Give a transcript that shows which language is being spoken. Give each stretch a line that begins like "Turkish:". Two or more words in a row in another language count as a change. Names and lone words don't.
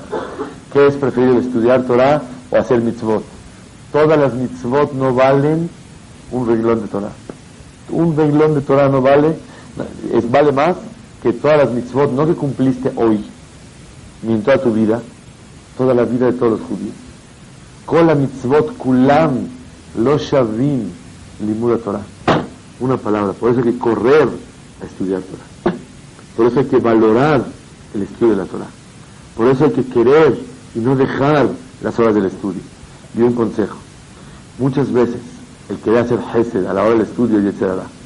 Spanish: ¿Qué es preferible, estudiar Torah o hacer mitzvot? Todas las mitzvot no valen un reglón de Torah. Un reglón de Torah no vale, vale más que todas las mitzvot, no que cumpliste hoy, ni en toda tu vida, toda la vida de todos los judíos.
Hebrew: כל מצות כלם לא שוים למוד תורה.
Spanish: Una palabra, por eso hay que correr a estudiar Torah. Por eso hay que valorar el estudio de la Torah. Por eso hay que querer y no dejar las horas del estudio. Y un consejo, muchas veces el querer hacer Hesed a la hora del estudio y etc.